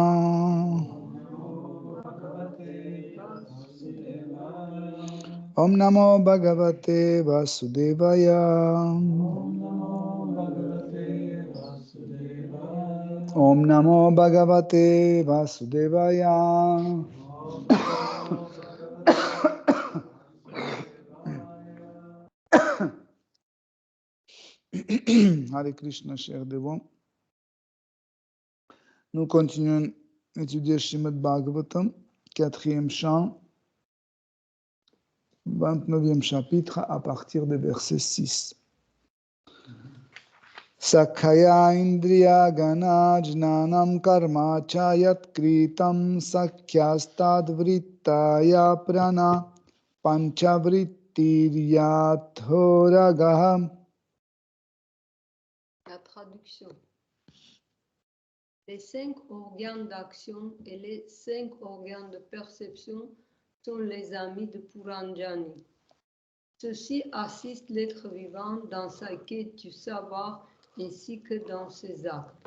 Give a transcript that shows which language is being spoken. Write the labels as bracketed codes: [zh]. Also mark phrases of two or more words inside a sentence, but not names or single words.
[sa] Om Namo Bhagavate Vasudevaya Om Namo Bhagavate Vasudevaya Hare Krishna, [fr] chers dévots. Nous continuons à étudier Srimad Bhagavatam, 4e chant, 29e chapitre, à partir du verset 6. [sa] Sakhaya Indriya Gana Jnanam Karma Chayat Kritam Sakhyastad Vrittaya Prana Panchavrittiryatthoragaham. [fr] La traduction. Les 5 organes d'action et les 5 organes de perception sont les amis de Puranjani. Ceux-ci assistent l'être vivant dans sa quête du savoir ainsi que dans ses actes.